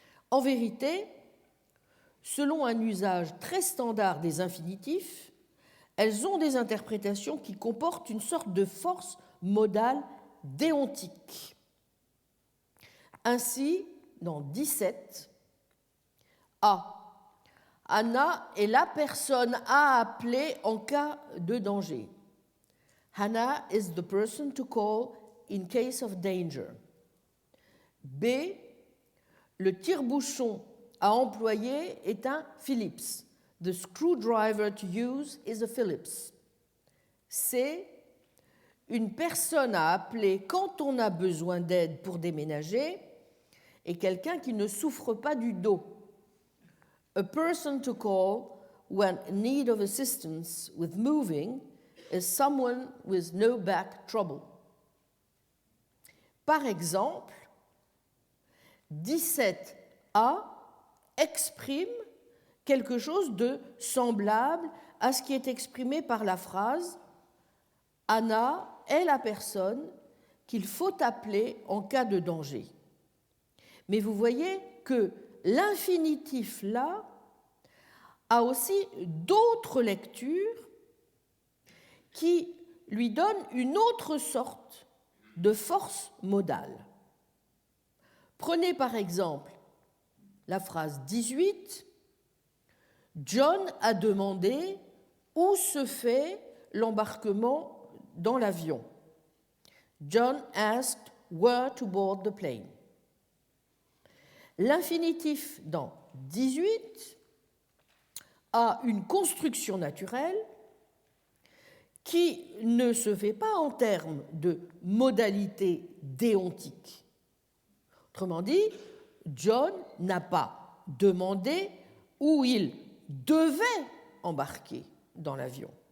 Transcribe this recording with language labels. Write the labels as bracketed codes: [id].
[fr] En vérité, selon un usage très standard des infinitifs, elles ont des interprétations qui comportent une sorte de force modale déontique. Ainsi, dans 17, A, Anna est la personne à appeler en cas de danger. [en] Hannah is the person to call in case of danger. [fr] B, le tire-bouchon à employer est un Phillips. [en] The screwdriver to use is a Phillips. [fr] C, une personne à appeler quand on a besoin d'aide pour déménager est quelqu'un qui ne souffre pas du dos. [en] A person to call when in need of assistance with moving is someone with no back trouble. [fr] Par exemple, 17A exprime quelque chose de semblable à ce qui est exprimé par la phrase « Anna est la personne qu'il faut appeler en cas de danger ». Mais vous voyez que l'infinitif là a aussi d'autres lectures qui lui donnent une autre sorte de force modale. Prenez par exemple la phrase 18. John a demandé où se fait l'embarquement dans l'avion. [en] John asked where to board the plane. [fr] L'infinitif dans 18 a une construction naturelle qui ne se fait pas en termes de modalité déontique. Autrement dit, John n'a pas demandé où il devait embarquer dans l'avion.